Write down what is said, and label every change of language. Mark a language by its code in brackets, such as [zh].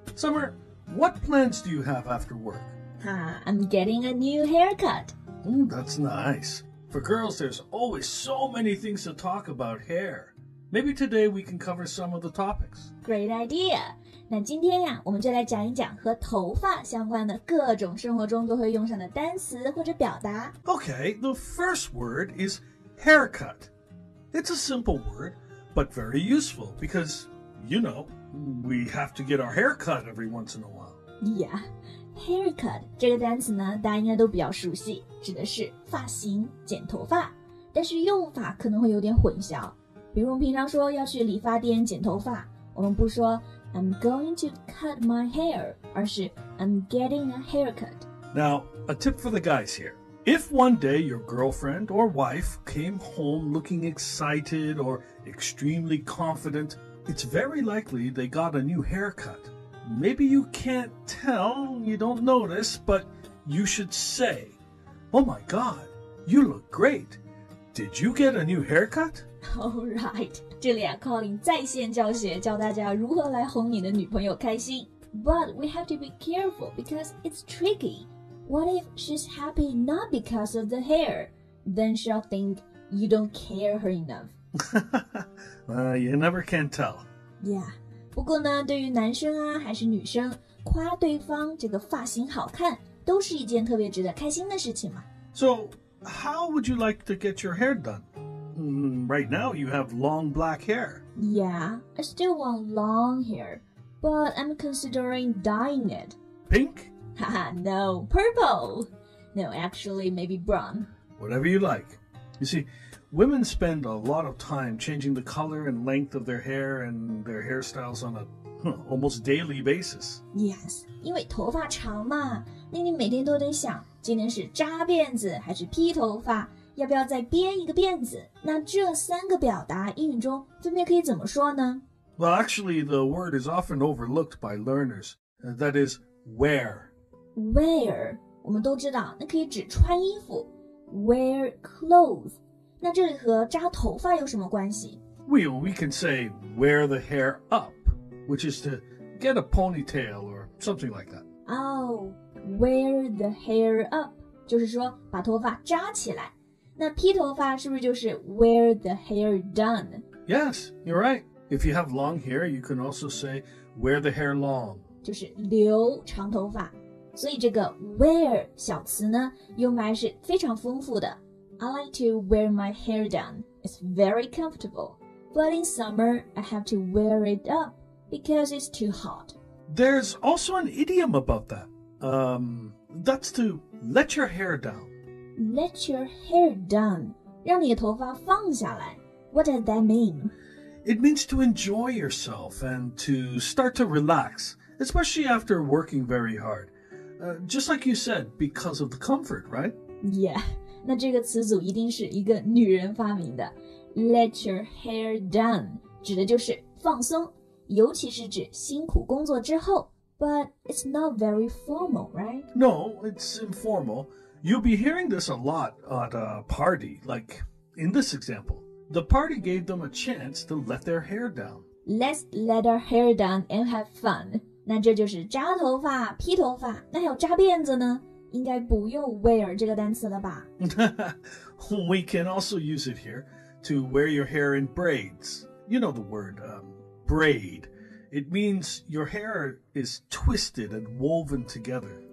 [en] Summer, what plans do you have after work? I'm getting a new haircut. That's nice. For girls, there's always so many things to talk about hair. Maybe today we can cover some of the topics. Great idea. [zh] 那今天呀，我们就来讲一讲和头发相关的各种生活中都会用上的单词或者表达。 [en] Okay, the first word is haircut. It's a simple word, but very useful because, you know, we have to get our hair cut every once in a while. [zh] Yeah, haircut 这个单词呢，大家应该都比较熟悉，指的是发型、剪头发，但是用法可能会有点混淆。比如我们平常说要去理发店剪头发，我们不说 [en] I'm going to cut my hair, [zh] 而是 [en] I'm getting a haircut. Now, a tip for the guys here. If one day your girlfriend or wife came home looking excited or extremely confident, it's very likely they got a new haircut. Maybe you can't tell, you don't notice, but you should say, "Oh my God, you look great. Did you get a new haircut?" [zh] Alright, 这里Colin 在线教学，教大家如何来哄你的女朋友开心。 [en] But we have to be careful because it's tricky.What if she's happy not because of the hair? Then she'll think you don't care her enough. You never can tell. Yeah. [zh] 不过呢，对于男生啊还是女生，夸对方这个发型好看，都是一件特别值得开心的事情嘛。 [en] So, how would you like to get your hair done? Right now you have long black hair. Yeah, I still want long hair, but I'm considering dyeing it. Pink? Haha, no, purple. No, actually, maybe brown. Whatever you like. You see, women spend a lot of time changing the color and length of their hair and their hairstyles on a almost daily basis. [zh] Yes, 因为头发长嘛，那你每天都得想，今天是扎辫子还是披头发，要不要再编一个辫子？那这三个表达英语中分别可以怎么说呢？ [en] Well, actually, the word is often overlooked by learners. That is, wear.Wear [zh] 我们都知道，那可以指穿衣服 [en] wear clothes。 [zh] 那这里和扎头发有什么关系？ [en] We can say wear the hair up, which is to get a ponytail or something like that. [zh] Oh, [en] wear the hair up [zh] 就是说把头发扎起来。那披头发是不是就是 [en] wear the hair done? Yes, you're right. If you have long hair, you can also say wear the hair long. [zh] 就是留长头发。所以这个 wear 小词呢，用法是非常丰富的。 [en] I like to wear my hair down. It's very comfortable. But in summer, I have to wear it up because it's too hot. There's also an idiom about that. That's to let your hair down. Let your hair down. [zh] 让你的头发放下来。 [en] What does that mean? It means to enjoy yourself and to start to relax, especially after working very hard.Just like you said, because of the comfort, right? [zh] Yeah, 那这个词组一定是一个女人发明的。 [en] Let your hair down [zh] 指的就是放松，尤其是指辛苦工作之后。 [en] But it's not very formal, right? No, it's informal. You'll be hearing this a lot at a party, like in this example. The party gave them a chance to let their hair down. Let's let our hair down and have fun. [zh] 那这就是扎头发、披头发，那还有扎辫子呢？应该不用 wear 这个单词了吧？ [en] We can also use it here to wear your hair in braids. You know the word, braid. It means your hair is twisted and woven together.